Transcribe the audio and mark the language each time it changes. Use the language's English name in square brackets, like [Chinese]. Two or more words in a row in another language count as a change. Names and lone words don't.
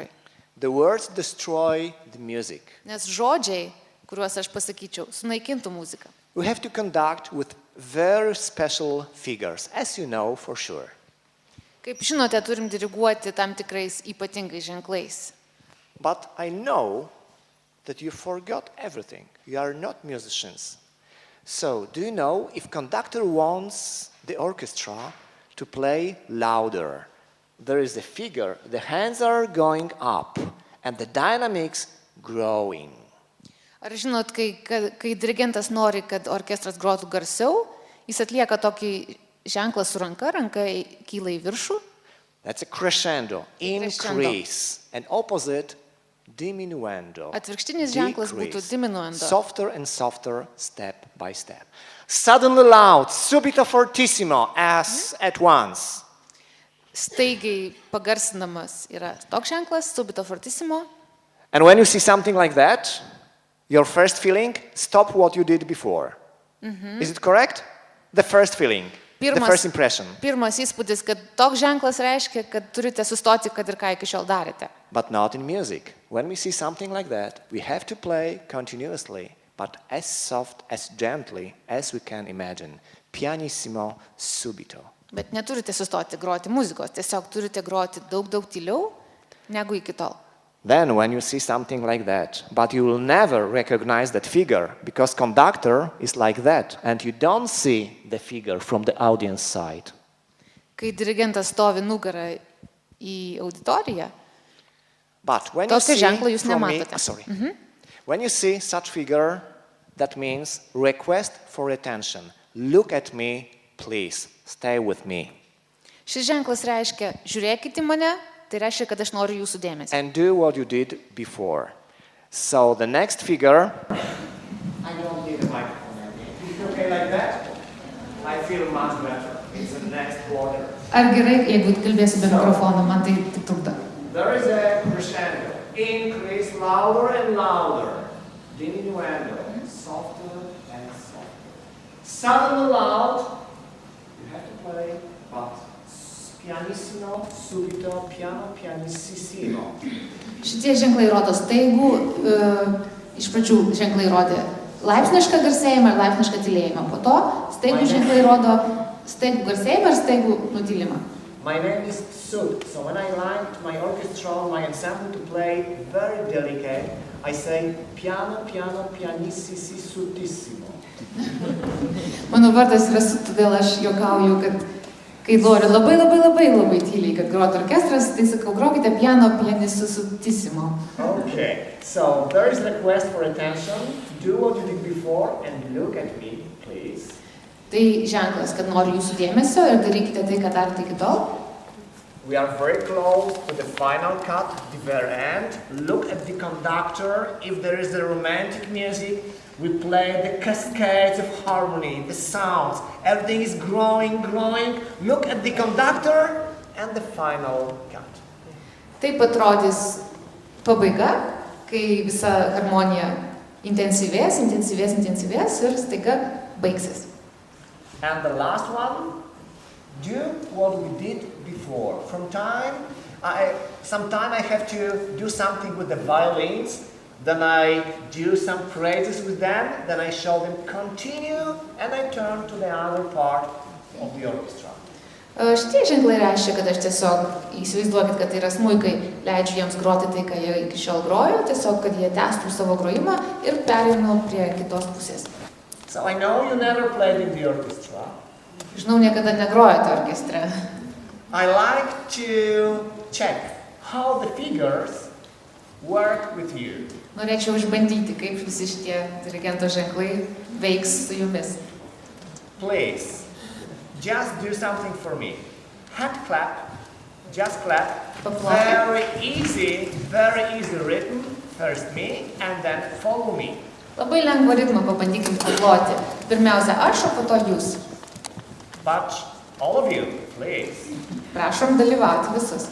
[English] The words destroy the music. [Lithuanian] Nes žodžiai, kuriuos aš pasakyčiau, sunaikintų muziką. [English] We have to conduct with very special figures, as you know for sure. [Lithuanian] Kaip žinote, turim diriguoti tam tikrais ypatingais ženklais. [English] But I know that you forgot everything. You are not musicians. So, do you know if conductor wants the orchestra to play louder? There is a figure, the hands are going up and the dynamics growing. [Lithuanian] Ar žinot, kai dirigentas nori, kad orkestras grotų garsiau, jis atlieka tokį ženklą su ranka kyla į viršų. [English] That's a crescendo, increase, and opposite diminuendo. [Lithuanian] Atvirkštinis ženklas būtų diminuendo. [English] Softer and softer, step by step. Suddenly loud, [Italian] subito fortissimo, [English] as at once. [Lithuanian] Staigiai pagarsinamas yra toks ženklas, [Italian] subito fortissimo. [English] And when you see something like that, your first feeling, stop what you did before. Is it correct? The first feeling, the first impression. [Lithuanian] Pirmas įspūdis, kad toks ženklas reiškia, kad turite sustoti, kad ir ką iki šiol darėte. [English] But not in music. When we see something like that, we have to play continuously, but as soft, as gently as we can imagine. [Italian] Pianissimo, subito. [Lithuanian] Bet neturite sustoti groti muzikos, tiesiog turite groti daug tyliau negu iki tol. [English] Then when you see something like that, but you will never recognize that figure, because conductor is like that, and you don't see the figure from the audience side. [Lithuanian] Kai dirigentas stovi nugarą į auditoriją, [English] but when you [Lithuanian] tokio [English] see [Lithuanian] ženklo jūs [English] from me, [Lithuanian] nematote. [English] When you see such figure, that means request for attention. Look at me, please. Stay with me. [Lithuanian] Šis ženklas reiškia, žiūrėkite į mane, tai reiškia, kad aš noriu jūsų dėmesio. [English] And do what you did before. So the next figure. I don't need a microphone. Is it okay like that? I feel much better. It's the next border. [Lithuanian] Ar gerai, jeigu kalbėsiu be mikrofono, man tai tik trukdo. [English] There is a crescendo. Increase louder and louder. Diminuendo. Softer and softer. Suddenly loud. You have to play, but [Italian] pianissimo, subito, piano, [English] pianissimo. [Lithuanian] Šitie ženklai rodo staigų, iš pradžių ženklai rodė laipsnišką garsėjimą ir laipsnišką tylėjimą. Po to staigų ženklai rodo staigų garsėjimą ir staigų nutylimą. [English] My name is Sutt, so when I like my orchestra, my ensemble to play very delicate, I say [Italian] piano, piano, pianissisi, suttissimo. [Lithuanian] Mano vardas yra Sutt, todėl aš juokauju, kad kai noriu labai tyliai, kad grotų orkestras, tai sakau, grokite [Italian] piano, pianisu, suttissimo. [English] Okay, so there is request for attention. Do what you did before and look at me, please. [Lithuanian] Tai ženklas, kad noriu jūsų dėmesio ir darykite tai, ką darėte iki tol. [English] We are very close to the final cut, the very end. Look at the conductor. If there is a romantic music, we play the cascades of harmony, the sounds. Everything is growing, growing. Look at the conductor and the final cut. [Lithuanian] Taip atrodys pabaiga, kai visa harmonija intensyvės ir staiga baigsis. [English] And the last one, do what we did before. Sometime I have to do something with the violins, then I do some phrases with them, then I show them continue, and I turn to the other part of the orchestra. [Lithuanian] Šitie ženklai reiškia, kad aš tiesiog įsivaizduokit, kad tai yra smuikai, leidžiu jiems groti tai, ką jie iki šiol grojo, tiesiog, kad jie tęstų savo grojimą ir pereinu prie kitos pusės. [English] So I know you never played in the orchestra. [Lithuanian] Žinau, niekada negrojate orkestre. [English] I like to check how the figures work with you. [Lithuanian] Norėčiau išbandyti, kaip visi šitie dirigento ženklai veiks su jumis. [English] Please, just do something for me. Hand clap, just clap. Very easy rhythm. First me and then follow me. [Lithuanian] Labai lengvą ritmą pabandykim paploti. Pirmiausia aš, o po to jūs. [English] But all of you, please. [Lithuanian] Prašom dalyvauti visus.